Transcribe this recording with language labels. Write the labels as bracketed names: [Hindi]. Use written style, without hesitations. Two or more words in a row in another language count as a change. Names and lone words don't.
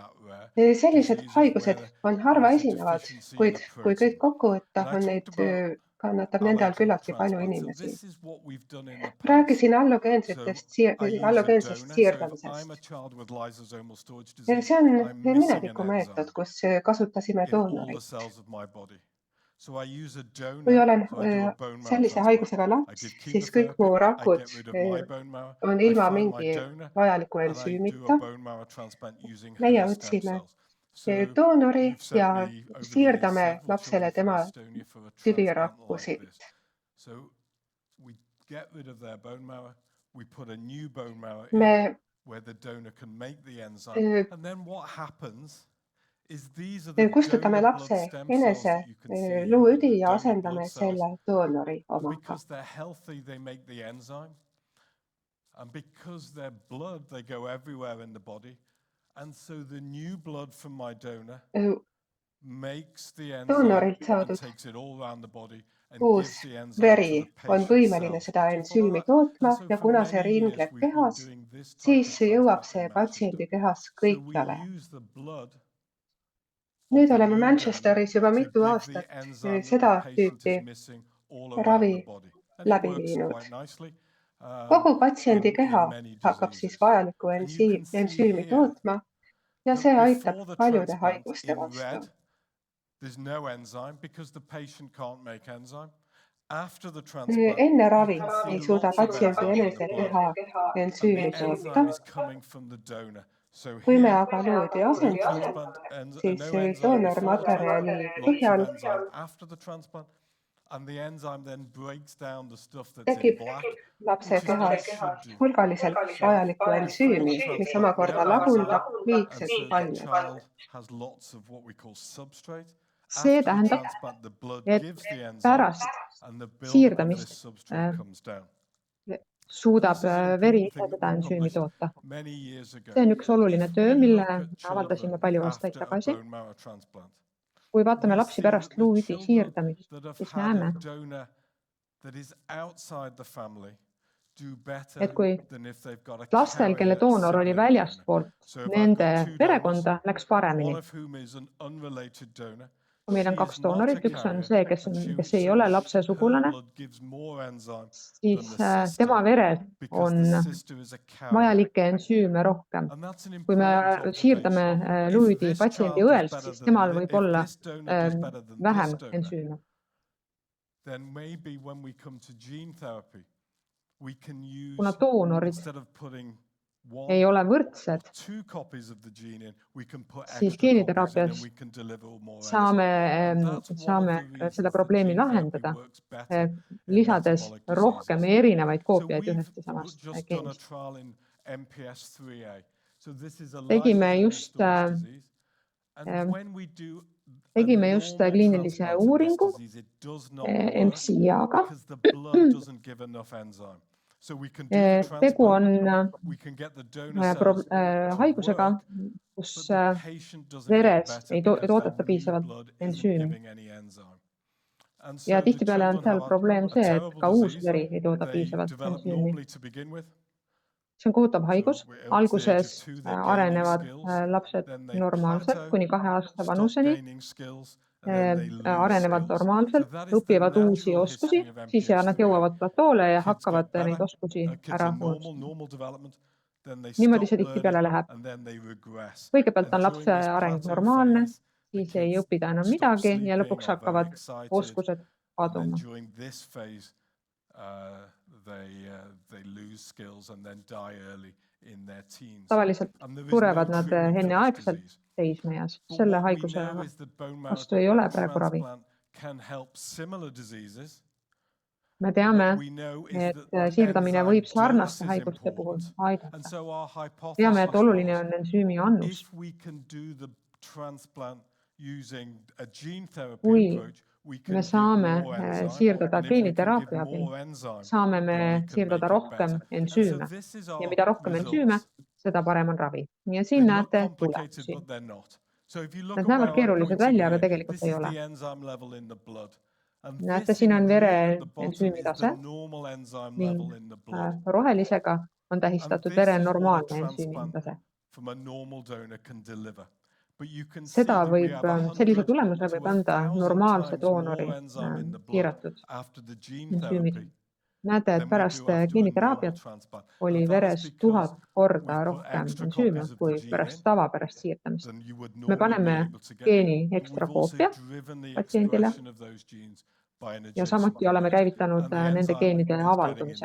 [Estonian] Sellised haigused on harva esinevad, kuid kui kõik kokku võtta, on neid kannatab nende all küllaltki palju [English] allogenic [Estonian] inimesi. [English] transplant. So this is what we've done in the past. [Estonian] Rääkisin [English] So [Estonian] allogeensest [English] I use a [Estonian] allogeensest [English] donor. So if I'm a [Estonian] siirdamisest. [English] child with lysosomal storage [Estonian] Ja [English] disease, [Estonian] see on [English] I'm missing an [Estonian] mineviku [English] enzyme [Estonian] meetod, kus kasutasime [English] in all the [Estonian] doonorit. [English] cells of my body. So I use a [Estonian] Kui [English] donor, [Estonian] olen [English] so I do a bone marrow [Estonian] sellise [English] transplant. [Estonian] haigusega [English] I [Estonian] laps, [English] give [Estonian] siis kõik mu [English] chemotherapy, I [Estonian] rakud [English] get rid of my bone marrow, [Estonian] on [English] I [Estonian] ilma [English] find my [Estonian] mingi [English] donor, [Estonian] vajaliku [English] and I do a [Estonian] ensüümita. [English] bone marrow transplant using [Estonian] Meie [English] her stem [Estonian] otsime [English] cells. So [Estonian] doonori [English] you've sent [Estonian] ja [English] me over the years [Estonian] siirdame [English] several [Estonian] lapsele [English] children from [Estonian] tema [English] Estonia for a transplant like [Estonian] tüvirakkusid. [English] this. So we get rid of their bone marrow, we put a new bone marrow in [Estonian] Me [English] where the donor can make the enzyme, and then what happens is these are the [Estonian] kustutame [English] donor blood [Estonian] lapse [English] stem cells [Estonian] enese [English] that you can see here, [Estonian] luuüdi [English] the [Estonian] ja [English] donor [Estonian] asendame [English] blood cells. [Estonian] selle doonori [English] And [Estonian] omaga. [English] because they're healthy, they make the enzyme. And because they're blood, they go everywhere in the body. And so the new blood from my donor makes the enzyme [Estonian] Doonorilt [English] and [Estonian] saadud [English] takes it all around the body and [Estonian] uus [English] gives the enzyme to [Estonian] veri [English] the [Estonian] on [English] patient [Estonian] võimeline [English] cells. [Estonian] seda [English] Do you follow [Estonian] ensüümi [English] that? [Estonian] tootma [English] And so [Estonian] ja [English] for [Estonian] kuna see [English] many years, [Estonian] ringleb [English] we've been [Estonian] kehas, [English] doing this type [Estonian] siis [English] of [Estonian] jõuab [English] transplant [Estonian] see [English] in Manchester. [Estonian] patsiendi kehas [English] So we [Estonian] kõikjale. [English] use the blood of [Estonian] Nüüd [English] the [Estonian] oleme [English] new [Estonian] Manchesteris juba [English] donor to [Estonian] mitu [English] give the [Estonian] aastat [English] enzyme that [Estonian] seda [English] the patient [Estonian] tüüpi [English] is missing all around [Estonian] ravi [English] the body. And it [Estonian] läbi [English] works [Estonian] viinud. [English] quite nicely [Estonian] Kogu patsiendi keha [English] in many [Estonian] hakkab siis [English] diseases. [Estonian] vajalikku [English] And you can see [Estonian] ensüümi [English] here [Estonian] tootma ja [English] that [Estonian] see aitab [English] before the [Estonian] paljude [English] transplant, [Estonian] haiguste [English] in [Estonian] vastu. [English] red, there's no enzyme because the patient can't make enzyme. After the transplant, [Estonian] Enne [English] you [Estonian] ravi [English] can see [Estonian] ei suuda [English] lots of [Estonian] patsiendi [English] enzyme in [Estonian] enese [English] the blood, [Estonian] keha [English] and [Estonian] ensüümi [English] the [Estonian] toota. [English] enzyme is coming from the donor. So [Estonian] Kui me [English] here, [Estonian] aga luuüdi [English] no [Estonian] asendame, [English] transplant, [Estonian] siis [English] no enzyme before the [Estonian] doonormaterjali [English] transplant, lots of [Estonian] põhjal [English] enzyme after the transplant, and the enzyme then breaks down the stuff that's in [Estonian] tekib [English] black, [Estonian] lapse [English] which is what [Estonian] kehas [English] it should do. [Estonian] hulgaliselt vajalikku [English] Before [Estonian] ensüümi, [English] the [Estonian] mis [English] transplant, [Estonian] omakorda [English] no [Estonian] lagundab [English] enzyme, and [Estonian] liigset [English] so the [Estonian] ainet. [English] child has lots of what we call substrate. [Estonian] See [English] After the [Estonian] tähendab, [English] transplant, the blood [Estonian] et [English] gives the enzyme, [Estonian] pärast [English] and the buildup of [Estonian] siirdamist [English] this substrate comes down. [Estonian] suudab [English] This is an [Estonian] veri [English] important [Estonian] ise [English] thing [Estonian] seda [English] that we [Estonian] ensüümi [English] published [Estonian] toota. [English] many years ago. [Estonian] See on üks oluline [English] If [Estonian] töö, [English] we [Estonian] mille [English] look at children [Estonian] avaldasime palju aastaid [English] after a [Estonian] tagasi. [English] bone marrow transplant, [Estonian] Kui vaatame [English] we [Estonian] lapsi [English] see [Estonian] pärast [English] that the [Estonian] luuüdi [English] children [Estonian] siirdamist, [English] that have [Estonian] siis [English] had [Estonian] näeme, [English] a donor that is outside the family do better [Estonian] et kui [English] than if they've got a [Estonian] lastel, kelle [English] carrier [Estonian] doonor oli [English] sibling donor. [Estonian] väljastpoolt [English] So if I've [Estonian] nende [English] got two donors, [Estonian] perekonda, läks [English] one [Estonian] paremini. [English] of whom is an unrelated donor, [Estonian] Kui meil on [English] she [Estonian] kaks [English] is not a [Estonian] doonorit, üks on [English] carrier, [Estonian] see, kes [English] and [Estonian] ei ole lapse [English] her [Estonian] sugulane, [English] blood gives more enzyme [Estonian] siis [English] than the sister [Estonian] tema veres [English] because [Estonian] on [English] the sister is a carrier. [Estonian] vajalikke ensüüme rohkem. [English] And that's an [Estonian] Kui me [English] important [Estonian] siirdame [English] observation. If [Estonian] luuüdi [English] this [Estonian] patsiendi [English] child does [Estonian] õelt, [English] better [Estonian] siis [English] than [Estonian] temal võib [English] if [Estonian] olla [English] this donor does better than [Estonian] vähem [English] this donor, [Estonian] ensüüme. [English] then maybe when we come to gene therapy, we can use, [Estonian] Kuna doonorid [English] instead of putting [Estonian] ei [English] one [Estonian] ole [English] or [Estonian] võrdsed, [English] two copies of the gene in, we can put [Estonian] siis [English] extra copies in and [Estonian] geeniteraapias [English] we can deliver more [Estonian] saame, [English] enzyme. And that's one of [Estonian] saame [English] the reasons [Estonian] seda [English] that [Estonian] probleemi [English] gene therapy [Estonian] lahendada, [English] works better in [Estonian] lisades [English] metabolic [Estonian] rohkem [English] diseases. [Estonian] erinevaid [English] So [Estonian] koopiaid [English] we've [Estonian] ühest ja samast [English] just done a [Estonian] geenist. [English] trial in MPS 3A. So this is a [Estonian] Tegime [English] lysosomal [Estonian] just, [English] storage disease. And when we do a [Estonian] Tegime just [English] normal [Estonian] kliinilise [English] transplant in this [Estonian] uuringu [English] disease, it does not work [Estonian] MCA-ga. [English] because the blood doesn't give enough enzyme. So we can do the [Estonian] Tegu [English] transplant, [Estonian] on [English] we can get the donor cells to [Estonian] haigusega, [English] work, [Estonian] kus [English] but the patient doesn't get [Estonian] veres [English] better [Estonian] ei [English] because [Estonian] toodeta [English] the new [Estonian] piisavalt [English] blood isn't [Estonian] ensüümi. [English] giving any enzyme. And [Estonian] Ja [English] so the [Estonian] tihtipeale on [English] children [Estonian] seal [English] have [Estonian] probleem [English] a [Estonian] see, et [English] terrible [Estonian] ka uus [English] disease. [Estonian] veri ei tooda [English] They [Estonian] piisavalt [English] develop [Estonian] ensüümi. [English] normally to begin with. [Estonian] See on kohutav haigus. [English] So at the age of [Estonian] Alguses [English] 2, they're gaining [Estonian] arenevad [English] skills, [Estonian] lapsed [English] then they [Estonian] normaalselt [English] plateau, [Estonian] kuni 2 aasta [English] stop [Estonian] vanuseni, [English] gaining skills, and then they lose [Estonian] arenevad [English] skills. So [Estonian] normaalselt, [English] that is the [Estonian] õpivad uusi [English] natural [Estonian] oskusi, [English] history of [Estonian] siis nad [English] MPS 3A. [Estonian] jõuavad platoole ja [English] Kids [Estonian] hakkavad [English] get better, [Estonian] neid oskusi [English] kids [Estonian] ära [English] are [Estonian] unustama. [English] normal development, then they [Estonian] Niimoodi [English] stop [Estonian] see tihtipeale [English] learning, [Estonian] läheb. [English] and then they regress. [Estonian] Kõigepealt [English] And [Estonian] on lapse [English] during this [Estonian] areng [English] plateau [Estonian] normaalne, [English] phase, the [Estonian] siis ei [English] kids [Estonian] õpi ta enam [English] stop [Estonian] midagi ja [English] sleeping, [Estonian] lõpuks [English] are very [Estonian] hakkavad [English] excited, [Estonian] oskused [English] and then [Estonian] kaduma. [English] during this phase, they lose skills and then die early in their teens. [Estonian] Tavaliselt [English] And there is [Estonian] surevad [English] no [Estonian] nad [English] treatment for this [Estonian] enneaegselt [English] disease. [Estonian] teismeeas. [English] But [Estonian] Selle [English] what we [Estonian] haiguse [English] know is that bone marrow [Estonian] vastu ei ole praegu ravi. [English] transplant can help similar diseases. [Estonian] Me teame, [English] What we know is [Estonian] et [English] that the [Estonian] siirdamine võib [English] enzyme [Estonian] sarnaste [English] dose is [Estonian] haiguste puhul [English] important. [Estonian] aidata. [English] And so our [Estonian] Teame, [English] hypothesis [Estonian] et oluline [English] was, [Estonian] on ensüümi annus. [English] if we can do the transplant using a gene therapy [Estonian] Kui [English] approach, we can [Estonian] me [English] give [Estonian] saame [English] more enzyme. [Estonian] siirdada [English] And if we can give [Estonian] geeniteraapia abil, [English] more enzyme, [Estonian] saame me [English] then we can [Estonian] siirdada [English] make it [Estonian] rohkem [English] better. [Estonian] ensüüme. [English] And so this is [Estonian] Ja [English] our [Estonian] mida rohkem ensüüme, [English] results. [Estonian] seda parem on ravi. Ja [English] They [Estonian] siin [English] look [Estonian] näete [English] complicated, [Estonian] tulemusi. [English] but they're not. So if you look [Estonian] Nad [English] at [Estonian] näevad [English] where I'm [Estonian] keerulised [English] pointing [Estonian] välja, aga [English] here, [Estonian] tegelikult [English] this [Estonian] ei [English] is [Estonian] ole. [English] the enzyme level in the blood. And [Estonian] Näete, [English] this [Estonian] siin [English] in [Estonian] on [English] green [Estonian] vere [English] at the bottom [Estonian] ensüümi [English] is the [Estonian] tase [English] normal enzyme [Estonian] ning [English] level in the blood. [Estonian] rohelisega on [English] And [Estonian] tähistatud [English] this [Estonian] vere [English] is what a [Estonian] normaalne ensüümi [English] transplant [Estonian] tase. [English] from a normal donor can deliver. [Estonian] Seda võib, sellise tulemuse võib anda normaalse doonori piiratud ensüümid. Näete, et pärast geeniteraapiat oli veres 1000 korda rohkem ensüüme kui pärast tavapärast siirtamist. Me paneme geeni ekstrakoopia patsiendile ja samuti oleme käivitanud nende geenide avaldumise.